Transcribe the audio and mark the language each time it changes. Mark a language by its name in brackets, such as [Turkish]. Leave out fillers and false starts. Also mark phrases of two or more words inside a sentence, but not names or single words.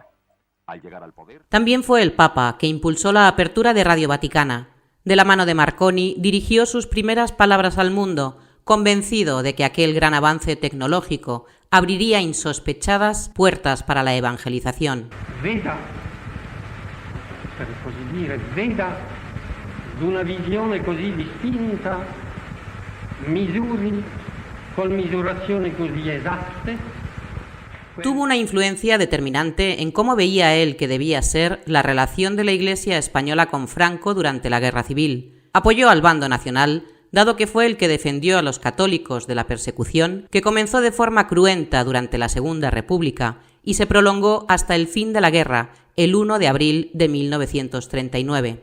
[Spanish] Al llegar al poder... También fue el Papa que impulsó la apertura de Radio Vaticana. De la mano de Marconi dirigió sus primeras palabras al mundo, convencido de que aquel gran avance tecnológico abriría insospechadas puertas para la evangelización. [Italian] Veda, per così dire, veda d'una visione così distinta, misuri con misurazioni così esatte. [Spanish] Tuvo una influencia determinante en cómo veía él que debía ser la relación de la Iglesia española con Franco durante la Guerra Civil. Apoyó al bando nacional, dado que fue el que defendió a los católicos de la persecución, que comenzó de forma cruenta durante la Segunda República y se prolongó hasta el fin de la guerra, el 1 de abril de 1939.